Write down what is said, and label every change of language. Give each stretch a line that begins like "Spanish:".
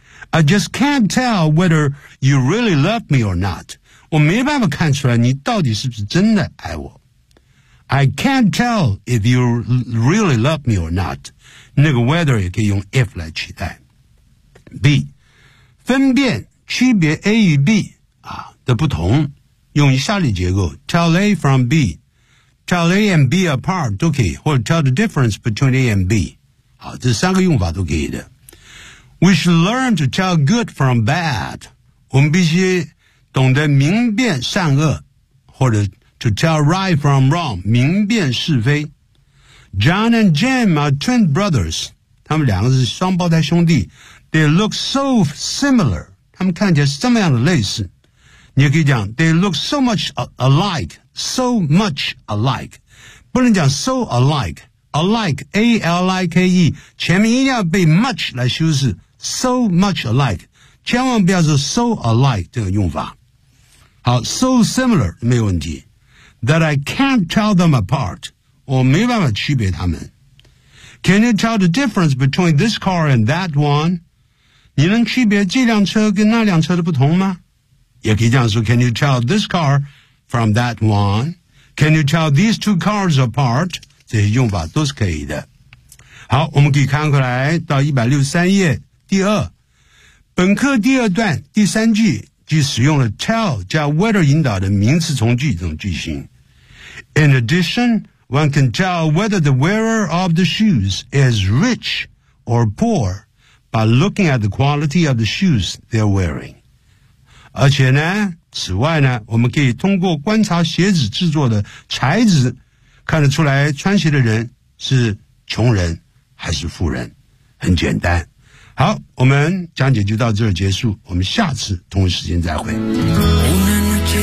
English: I just can't tell whether you really love me or not.
Chinese: 我没办法看出来你到底是不是真的爱我。
English: I can't tell if you really love me or not.
Chinese: 那个 whether 也可以用 if 来取代。B, 分辨区别 A 与 B 啊的不同，用以下列结构 ,
English: tell A from B, tell A and B apart
Chinese: 都可以，或者
English: tell the difference between A and B。
Chinese: 好，这三个用法都可以的。
English: We should learn to tell good from bad.
Chinese: 我们必须懂得明辨善恶，或者
English: to tell right from wrong,
Chinese: 明辨是非。
English: John and Jim are twin brothers.
Chinese: 他们两个是双胞胎兄弟。
English: They look so similar.
Chinese: 他们看起来是这么样的类似。你也可以讲
English: ,they look so much alike, so much alike.
Chinese: 不能讲
English: so alike.
Chinese: Alike, A-L-I-K-E, 前面一定要被 much 来修饰
English: so much alike,
Chinese: 千万不要说 so alike 这个用法。
English: 好 ,so similar,
Chinese: 没有问题。
English: That I can't tell them apart,
Chinese: 我没办法区别他们。
English: Can you tell the difference between this car and that one?
Chinese: 你能区别这辆车跟那辆车的不同吗？也可以这样说
English: ,can you tell this car from that one? Can you tell these two cars apart?
Chinese: 这些用法都是可以的。好，我们可以看过来到163页第二本课第二段第三句，即使用了 tell 加 whether 引导的名词从句这种句型。
English: In addition, one can tell whether the wearer of the shoes is rich or poor by looking at the quality of the shoes they're wearing.
Chinese: 而且呢，此外呢，我们可以通过观察鞋子制作的材质看得出来穿鞋的人是穷人还是富人，很简单。好，我们讲解就到这儿结束，我们下次同一时间再会。